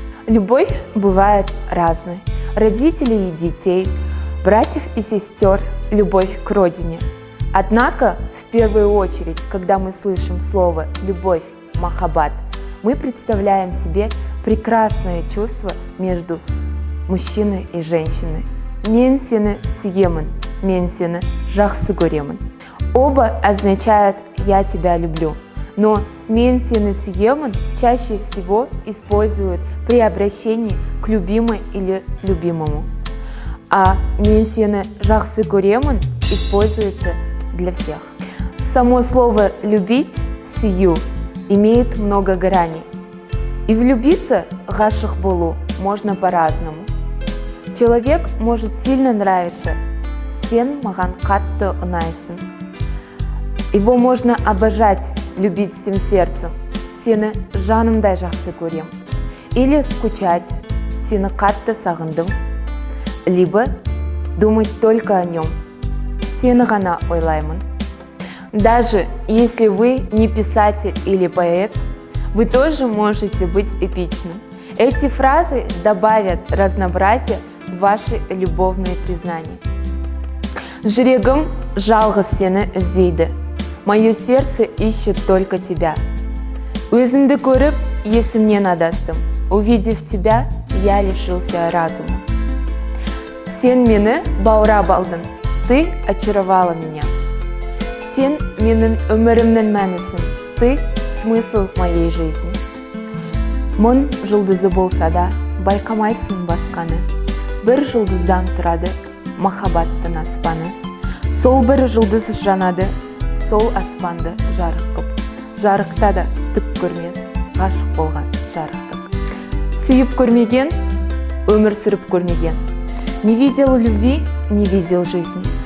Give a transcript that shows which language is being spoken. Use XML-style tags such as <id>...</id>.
<ru>Любовь бывает разной. Родителей и детей, братьев и сестер, любовь к родине. Однако, в первую очередь, когда мы слышим слово «любовь», «махаббат», мы представляем себе прекрасное чувство между мужчиной и женщиной.</ru> <kk>Мен сені сүйемін, мен сені жақсы көремін.</kk> <ru>Оба означают «я тебя люблю», но</ru> <kk>«мен сені сүйемін»</kk> <ru>чаще всего используют при обращении к любимой или любимому, а</ru> <kk>«мен сені жақсы көремін»</kk> <ru>используется для всех. Само слово «любить» «сүйю» имеет много граней. И влюбиться,</ru> <kk>ғашық болу,</kk> <ru>можно по-разному. Человек может сильно нравиться.</ru> <kk>Сен маған қатты ұнайсың.</kk> <ru>Его можно обожать, любить всем сердцем.</ru> <kk>Сені жанымдай жақсы көрем.</kk> <ru>Или скучать.</ru> <kk>Сені қатты сағындым.</kk> <ru>Либо думать только о нем.</ru> <kk>Сені ғана ойлаймын.</kk> <ru>Даже если вы не писатель или поэт, вы тоже можете быть эпичным. Эти фразы добавят разнообразия в ваши любовные признания.</ru> <kk>Жүрегім жалғыз сені іздейді.</kk> <ru>Мое сердце ищет только тебя.</ru> <kk>Өзімді көріп, есімнен адастым.</kk> <ru>Увидев тебя, я лишился разума.</ru> <kk>Сен мені баурап алдың.</kk> <ru>Ты очаровала меня.</ru> <kk>Сен менің өмірімнің мәнісің.</kk> <ru>Ты смысл моей жизни.</ru> <kk>Мың жұлдызы болса да, байқамайсың басқаны. Бір жұлдыздан тұрады махаббаттың аспаны. Сол бір жұлдыз жанады, сол аспанды жарық қып. Жарықта да түк көрмес, ғашық болған жарықтық. Сүйіп көрмеген, өмір сүріп көрмеген.</kk> <ru>Не видел любви, не видел жизни.</ru>